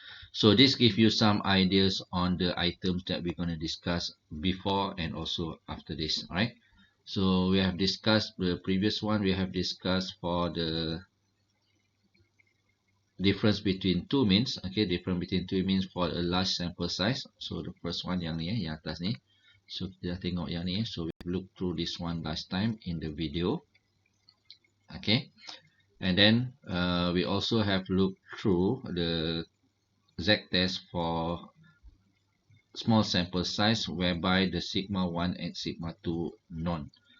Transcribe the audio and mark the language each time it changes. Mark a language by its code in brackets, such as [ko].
[en] So this gives you some ideas on the items that we're going to discuss before and also after this. All right. So we have discussed the previous one. We have discussed for the difference between two means. Okay, difference between two means for a large sample size. So the first one [ms] yang ni, yang atas ni. So kita dah tengok yang ni. [en] So we look through this one last time in the video. Okay, and then we also have looked through the Z-test for small sample size whereby the sigma 1 and sigma 2 non.